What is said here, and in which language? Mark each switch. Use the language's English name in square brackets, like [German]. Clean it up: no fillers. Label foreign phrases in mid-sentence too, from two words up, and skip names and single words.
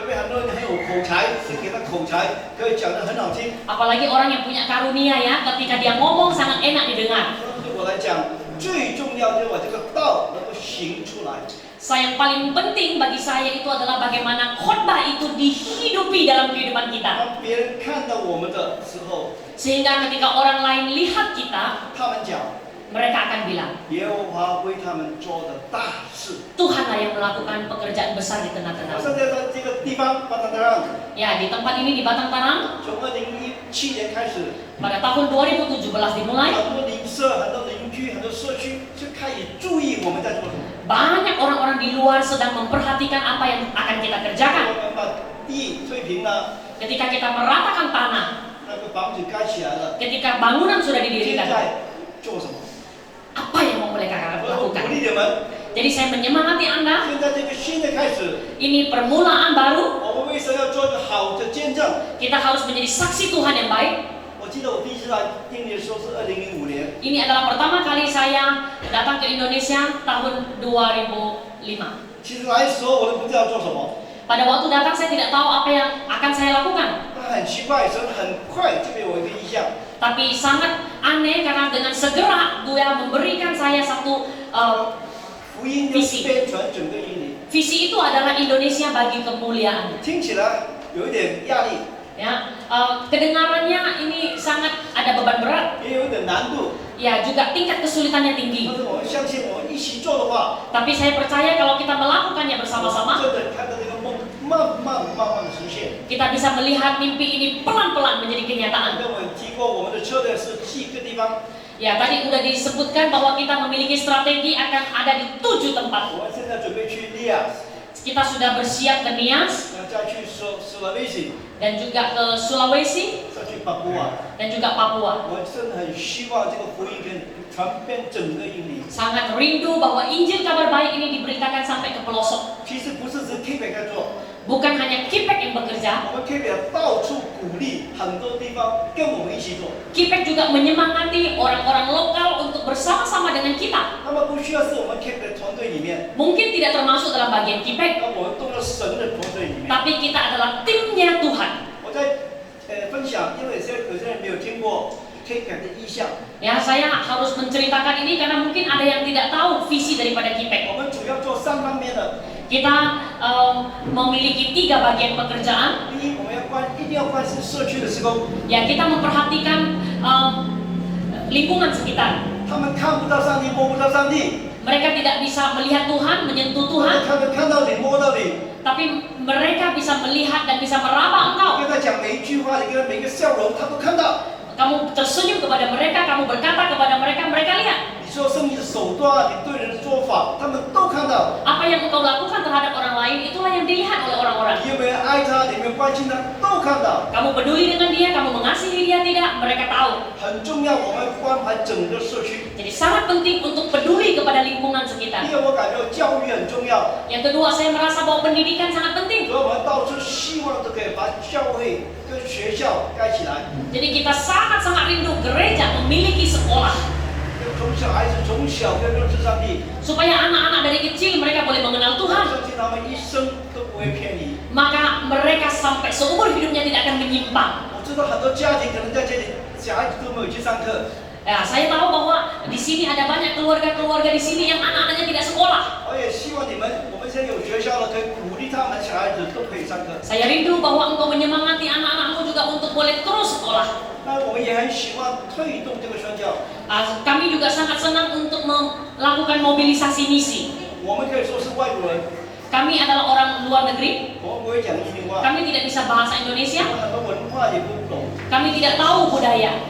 [Indonesian] Apalagi orang yang punya karunia ya, ketika dia ngomong sangat enak didengar. Yang paling penting bagi saya itu adalah bagaimana khotbah itu dihidupi dalam kehidupan kita. [Chinese] 当别人看到我们的时候， [Indonesian] Sehingga ketika orang lain lihat kita, [Chinese] 他们讲 [Indonesian] mereka akan bilang, [Chinese] 耶和华为他们做的大事。 [Indonesian] Tuhanlah yang melakukan pekerjaan besar di tengah-tengah. [Chinese] 我现在在这个地方巴达达让， [Indonesian] Ya, di tempat ini di Batang Tanam, [Chinese] 从2017年开始， [Indonesian] pada tahun 2017 dimulai, [Chinese] 很多邻舍、很多邻居、很多社区就开始注意我们在做什么。 [Indonesian] banyak orang-orang di luar sedang memperhatikan apa yang akan kita [Chinese] 我 [Indonesian] kerjakan. [Chinese] 们把地推平了， [Indonesian] Ketika kita meratakan tanah, [Chinese] 那个房子盖起来了， [Indonesian] ketika bangunan sudah [Chinese] 现 [Indonesian] didirikan, [Chinese] 在做什么？ [Indonesian] apa yang mau mereka [Chinese] 我鼓 [Indonesian] lakukan? [Chinese] 励你们， [Indonesian] Jadi saya menyemangati Anda, [Chinese] 现在这个新的开始， [Indonesian] ini permulaan baru, [Chinese] 我们为什么要做一个好的见证？ [Indonesian] kita harus menjadi saksi Tuhan yang baik. [Chinese] 我记得我第一次来印尼的时候是2005年， [Indonesian] Ini adalah pertama kali saya datang ke Indonesia tahun 2005. [Chinese] 其实来的时候我都不知道做什么， [Indonesian] Pada waktu datang saya tidak tahu apa yang akan saya lakukan. [Chinese] 但很奇怪，神很快就给我一个意向， [Indonesian] Tapi sangat aneh karena dengan segera Dia memberikan saya satu [Chinese] 福音要遍传整个印尼， [Indonesian] visi itu adalah Indonesia bagi kemuliaan. [Chinese] 听起来有一点压力， [Indonesian] Ya, kedengarannya ini sangat ada beban berat. [Chinese] 也有一点难度， [Indonesian] Ya, juga tingkat kesulitannya [Chinese] 但 [Indonesian] tinggi. [Chinese] 是我们相信，我们一起做的话， [Indonesian] Tapi saya percaya kalau kita melakukannya bersama-sama, [Chinese] 真的看到这个梦慢慢的实现。 [Indonesian] kita bisa melihat mimpi ini pelan-pelan menjadi kenyataan. [Chinese] 跟我们提过，我们的策略是7个地方， [Indonesian] Ya, tadi udah disebutkan bahwa kita memiliki strategi akan ada di 7 tempat. [Chinese] 我们现在准备去利亚， [Indonesian] Kita sudah bersiap ke Nias [Chinese] 再去苏拉威西， [Indonesian] dan juga ke Sulawesi [Chinese] 再去巴布亚。 [Indonesian] dan juga Papua. [Chinese] 我真的很希望这个福音可以传遍整个印尼。 [Indonesian] Sangat rindu bahwa Injil kabar baik ini diberitakan sampai ke pelosok. [Chinese] 其实不是只 K 北在做， [Indonesian] Bukan hanya Kipek yang bekerja, [Chinese] 我们 K 北到处鼓励很多地方跟我们一起做。 [Indonesian] Kipek juga menyemangati orang-orang lokal untuk bersama-sama dengan kita. [Chinese] 他们不需要是我们 K 北的团队里面， [Indonesian] Mungkin tidak termasuk dalam bagian Kipek, [Chinese] 那我们动了神的团队里面。 [Indonesian] tapi kita adalah timnya Tuhan. [Chinese] 我在分享，因为有些人没有听过 K 北的意向。 [Indonesian] Ya, saya harus menceritakan ini karena mungkin ada yang tidak tahu visi daripada Kipek. [Chinese] 我们主要做3方面的。 [Indonesian] Kita memiliki 3 bagian pekerjaan. [Chinese] 第一，我们一定要关心社区的施工。 [Indonesian] Ya, kita memperhatikan lingkungan sekitar. [Chinese] 他们看不到上帝，摸不到上帝。 [Indonesian] Mereka tidak bisa melihat Tuhan, menyentuh Tuhan, [Chinese] 他们看到你，摸到你。 [Indonesian] tapi mereka bisa melihat dan bisa meraba engkau. [Chinese] 跟他讲每一句话，你跟他每个笑容，他都看到。 [Indonesian] Kamu tersenyum kepada mereka, kamu berkata kepada mereka, mereka lihat. [Chinese] 你说生意的手段，你对人的做法，他们都看到。 [Indonesian] Apa yang engkau lakukan terhadap orang lain, itulah yang dilihat oleh orang-orang. [Chinese] 你有没有爱他，你有没有关心他，都看到。 [Indonesian] Kamu peduli dengan dia, kamu mengasihi dia tidak, mereka tahu. [Chinese] 很重要，我们关怀整个社区。 [Indonesian] Jadi sangat penting untuk peduli kepada lingkungan sekitar. [Chinese] 第二，我感觉教育很重要， [Indonesian] Yang kedua, saya merasa bahwa pendidikan sangat penting. [Chinese] 所以我们到处希望都可以把教会跟学校盖起来。 [Indonesian] Jadi kita sangat-sangat rindu gereja memiliki sekolah. [Chinese] 从小孩子从小就认识上帝， [Indonesian] Supaya anak-anak dari kecil mereka boleh mengenal [Chinese] 我 [Indonesian] Tuhan. [Chinese] 相信他们一生都不会偏离。 [Indonesian] Maka mereka sampai seumur hidupnya tidak akan menyimpang. [Chinese] 我知道很多家庭可能在这里，小孩子都没有去上课， [Indonesian] Ya, saya tahu bahwa di sini ada banyak keluarga-keluarga di sini yang anak-anaknya tidak sekolah. [Chinese] 我也希望你们，我们现在有学校了，可以鼓励他们小孩子都可以上课。 [Indonesian] Saya rindu bahwa engkau menyemangati anak-anakmu juga untuk boleh terus sekolah. [Chinese] 那我们也很喜欢推动这个宣教， [Indonesian] Kami juga sangat senang untuk melakukan mobilisasi misi. [Chinese] 我们可以说是外国人， [Indonesian] Kami adalah orang luar negeri. [Chinese] 我们不会讲印尼话， [Indonesian] Kami tidak bisa bahasa [Chinese] 我 [Indonesian] Indonesia. [Chinese] 们很多文化也不懂， [Indonesian] Kami tidak tahu budaya.